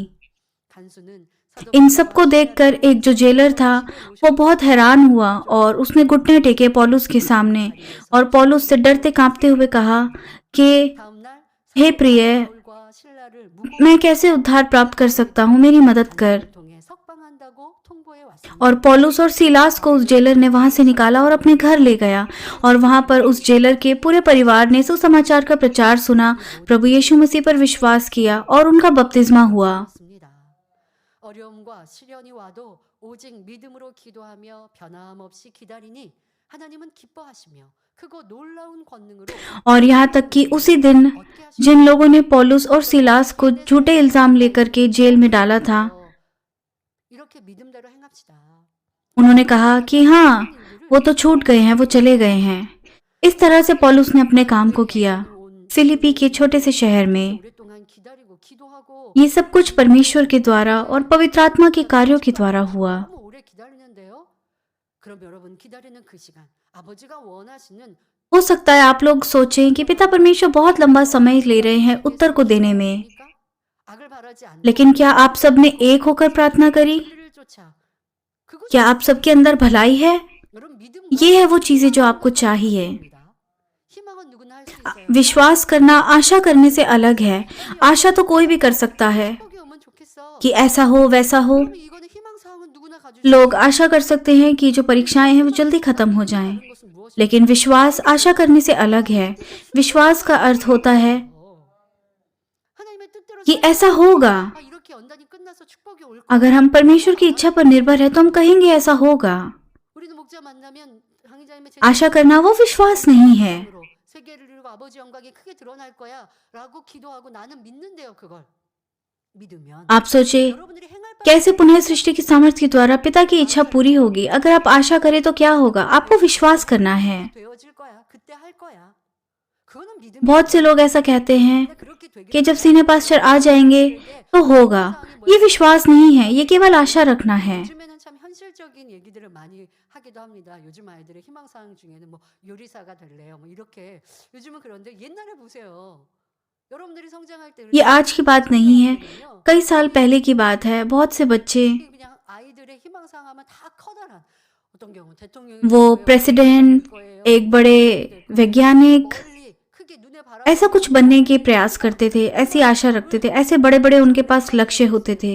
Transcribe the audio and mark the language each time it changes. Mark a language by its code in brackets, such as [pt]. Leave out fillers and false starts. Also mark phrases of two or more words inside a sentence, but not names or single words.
[hi] इन सबको देखकर एक जो जेलर था वो बहुत हैरान हुआ और उसने घुटने टेके पौलुस के सामने और पौलुस से डरते कांपते हुए कहा कि हे प्रिय, मैं कैसे उद्धार प्राप्त कर सकता हूँ, मेरी मदद कर। और पौलुस और सीलास को उस जेलर ने वहां से निकाला और अपने घर ले गया। और वहां पर उस जेलर के पूरे परिवार ने सुसमाचार का प्रचार सुना, प्रभु यीशु मसीह पर विश्वास किया और उनका बपतिस्मा हुआ। [ko] 어려움과 시련이 와도 오직 믿음으로 기도하며 변함없이 기다리니 하나님은 기뻐하시며 크고 놀라운 권능으로 [hi] और यहाँ तक कि उसी दिन जिन लोगों ने पौलुस और सीलास को झूठे इल्जाम लेकर के जेल में डाला था, [ko] 이렇게 믿음대로 행합시다. [hi] उन्होंने कहा कि हाँ, वो तो छूट गए हैं, वो चले गए हैं। इस तरह से पौलुस ने अपने काम को किया। फिलिपी के छोटे से शहर में [ko] 오랫동안 기다리고 기도하고 [hi] ये सब कुछ परमेश्वर के द्वारा और पवित्र आत्मा के कार्यों के द्वारा हुआ। [ko] 너무 오래 기다리는데요. 그럼 여러분 기다리는 그 시간 아버지가 원하시는 [hi] हो सकता है आप लोग सोचें कि पिता परमेश्वर बहुत लंबा समय ले रहे हैं उत्तर को देने में, [ko] 악을 바라지 않는 [hi] लेकिन क्या आप सब ने एक होकर प्रार्थना करी? [ko] 진리를 쫓아 그것이 [hi] क्या आप सबके अंदर भलाई है? [ko] 여러분 믿음과 [hi] ये है वो चीजें जो आपको चाहिए। [ko] 희망은 누구나 할 수 있어요. [hi] विश्वास करना आशा करने से अलग है। आशा तो कोई भी कर सकता है [ko] 축복이 오면 좋겠어. [hi] कि ऐसा हो वैसा हो। [ko] 그럼 이거는 희망 사항은 누구나 가질 수 [hi] लोग आशा कर सकते हैं कि जो परीक्षाएं हैं वो जल्दी खत्म हो जाएं, [ko] 있는 것은 무엇일까요? [hi] लेकिन विश्वास आशा करने से अलग है। विश्वास का अर्थ होता है [ko] 하나님의 뜻대로 [hi] कि ऐसा होगा। [ko] 아, 이렇게 연단이 끝나서 축복이 올 [hi] अगर हम परमेश्वर की इच्छा पर निर्भर है तो हम कहेंगे ऐसा होगा। [ko] 우리는 목자 만나면 강의자님의 [hi] आशा करना वो विश्वास नहीं है। [ko] 세계를 이루고 아버지 영광이 크게 드러날 거야라고 기도하고 나는 믿는데요. 그걸 믿으면 [hi] आप सोचे [ko] 여러분들이 행할 바를 [hi] कैसे पुनः सृष्टि की सामर्थ्य के द्वारा पिता की इच्छा पूरी होगी। अगर आप आशा करें तो क्या होगा? आपको विश्वास करना है। [ko] 되어질 거야. 그때 할 거야. 그거는 믿음이 [hi] बहुत से लोग ऐसा कहते हैं [ko] 그렇게 되길 [hi] कि जब [en] senior pastor [hi] आ जाएंगे तो होगा। ये विश्वास नहीं है, ये केवल आशा रखना है। [ko] 요즘에는 참 현실적인 얘기들을 많이 하기도 합니다. 요즘 아이들의 희망사항 중에는 뭐 요리사가 될래요. 뭐 이렇게 요즘은 그런데 옛날에 보세요. 여러분들이 성장할 때 [hi] ये आज की बात नहीं है, कई साल पहले की बात है। बहुत से बच्चे [ko] 그냥 아이들의 희망사항 하면 다 커다란 어떤 경우 대통령이 [hi] वो [ko] 될 거예요, [hi] प्रेसिडेंट, [ko] 될 거예요, [hi] एक बड़े वैज्ञानिक, [ko] 멀리 크게 눈에 바라 [hi] ऐसा कुछ बनने के प्रयास करते थे, ऐसी आशा रखते थे, ऐसे बड़े बड़े उनके पास लक्ष्य होते थे।